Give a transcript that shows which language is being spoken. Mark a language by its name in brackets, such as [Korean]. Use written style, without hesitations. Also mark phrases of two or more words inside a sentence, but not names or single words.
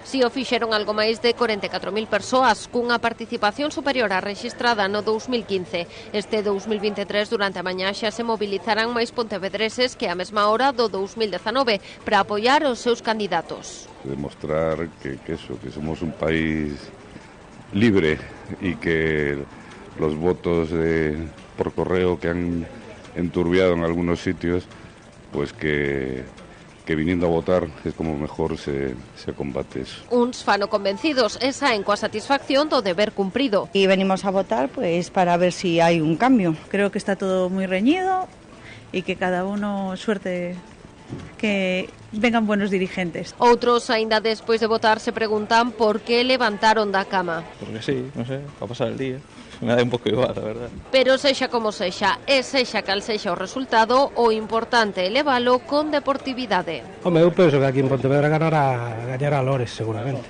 [Galician] Si o fixeron algo máis de 44.000 persoas, cunha participación superior á rexistrada no 2015. Este 2023, durante a mañá, xa se mobilizarán máis pontevedreses que a mesma hora do 2019 para apoiar os seus candidatos. [Spanish] Demostrar que somos un país libre y que los votos por correo que han enturbiado en algunos sitios, pues que viniendo a votar es como mejor se combate eso. [Galician] Uns fano convencidos e saen coa satisfacción do deber cumprido. [Spanish] Y venimos a votar pues para ver si hay un cambio. Creo que está todo muy reñido y que cada uno suerte que vengan buenos dirigentes. [Galician] Outros, aínda despois de votar, se preguntan por que levantaron da cama. Porque sí, non sei, [Spanish] para pasar el día. [Galician] Me da un pouco igual, a verdade. Pero sexa como sexa, e sexa cal sexa o resultado, o importante é levalo con deportividade. Home, eu penso que aquí en Pontevedra gañará Lores, seguramente.